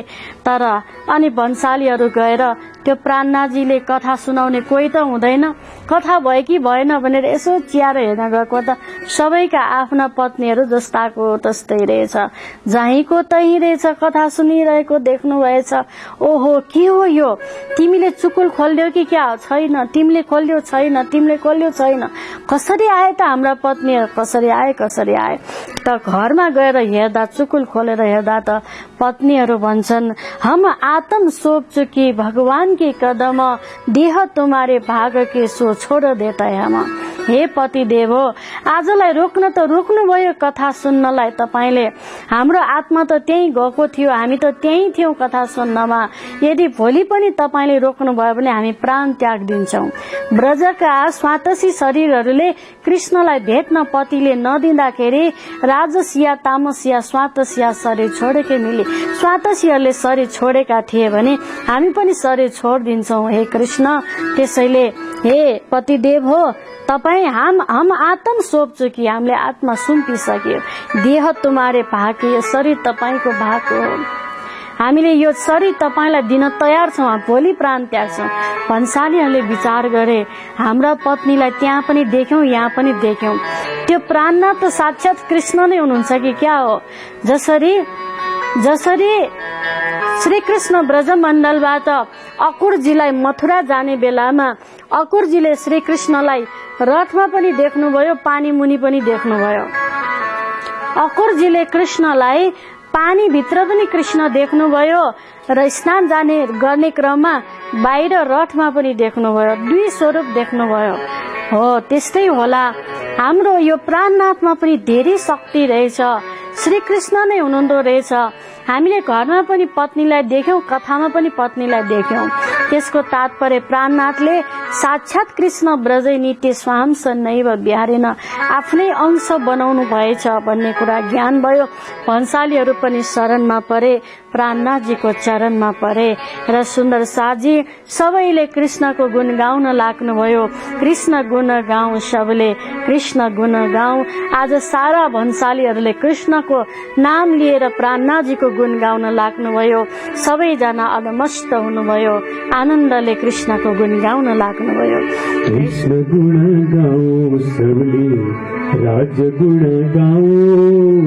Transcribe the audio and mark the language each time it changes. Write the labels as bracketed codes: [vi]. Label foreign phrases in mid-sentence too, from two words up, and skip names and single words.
[ne] तर अनि भन्सालीहरू गएर त्यो प्राणनाथजीले कथा सुनाउने कोही त हुँदैन, कथा भयो कि भएन भनेर यसो चियाएर हेर्न गएको त सबैका आफ्ना पत्नीहरू जस्ताको तस्तै रहेछ, जहीँको तहीँ रहेछ, कथा सुनिरहेको देख्नु भएछ। ओहो के हो यो, तिमीले चुकुल खोल्यौ कि क्या, छैन, तिमीले खोल्यौ छैन, तिमीले खोल्यौ छैन, कसरी आए त हाम्रा पत्नीहरू, कसरी आए त घरमा गएर हेर्दा चुकुल खोलेर हेर्दा त पत्नीहरू भन्छन् [hi] हम आत्म सोच चुकी भगवान के कदम, देह तुम्हारे भाग के सो छोड़ देता है हम। [ne] हे पतिदेव हो, आजलाई रोक्न त रोक्नुभयो कथा सुन्नलाई तपाईँले। हाम्रो आत्मा त त्यहीँ गएको थियो, हामी त त्यहीँ थियौँ कथा सुन्नमा। यदि भोलि पनि तपाईँले रोक्नुभयो भने हामी प्राण त्याग दिन्छौँ। ब्रजका स्वातसी शरीरहरूले कृष्णलाई भेट्न पतिले नदिँदाखेरि राजसिया तामसिया स्वातसिया शरीर छोडेकै मिले। स्वातसियाहरूले शरीर छोडेका थिए भने हामी पनि शरीर छोडिदिन्छौँ हे कृष्ण। त्यसैले हे पतिदेव हो, तपाईँ [hi] हम आत्म सोप चुकी, [ne] हामीले आत्मा सुम्पिसक्यो। [hi] देह तुम्हारे भाग, [ne] यो शरीर तपाईँको भाग हो। हामीले यो शरीर तपाईँलाई दिन तयार छौँ, भोलि प्राण त्याग्छौँ। भन्सालीहरूले विचार गरे, हाम्रा पत्नीलाई त्यहाँ पनि देख्यौँ, यहाँ पनि देख्यौँ। त्यो प्राणनाथ त साक्षात कृष्ण नै हुनुहुन्छ कि क्या हो? जसरी श्री कृष्ण ब्रजमण्डलबाट अकुरजीलाई मथुरा जाने बेलामा अकुरजीले श्री कृष्णलाई रथमा पनि देख्नुभयो, पानी मुनि पनि देख्नुभयो। अकुरजीले कृष्णलाई पानी भित्र पनि कृष्ण देख्नुभयो र स्नान जाने गर्ने क्रममा बाहिर रथमा पनि देख्नुभयो। दुई स्वरूप देख्नुभयो। हो त्यस्तै होला, हाम्रो यो प्राणनाथमा पनि धेरै शक्ति रहेछ। श्री कृष्ण नै हुनुहुँदो रहेछ। हामीले घरमा पनि पत्नीलाई देख्यौं, कथामा पनि पत्नीलाई देख्यौं। त्यसको तात्पर्य प्राणनाथले साक्षात कृष्ण ब्रजै नित्य स्वांश नैव बिहारेन आफ्नै अंश बनाउनु भएछ भन्ने कुरा ज्ञान भयो। भन्सालीहरू पनि शरणमा परे, प्राणनाथजीको चरणमा परे र सुन्दर साजी सबैले कृष्णको गुण गाउन लाग्नुभयो। कृष्ण गुण गाउँ, सबले कृष्ण गुण गाउँ। आज सारा भन्सालीहरूले कृष्णको नाम लिएर प्राणनाथजीको गुण गाउन लाग्नुभयो। सबैजना अलमस्त हुनुभयो, आनन्दले कृष्णको गुण गाउन लाग्नुभयो। कृष्ण गुण गाउँ सबले, राज गुण गाउँ।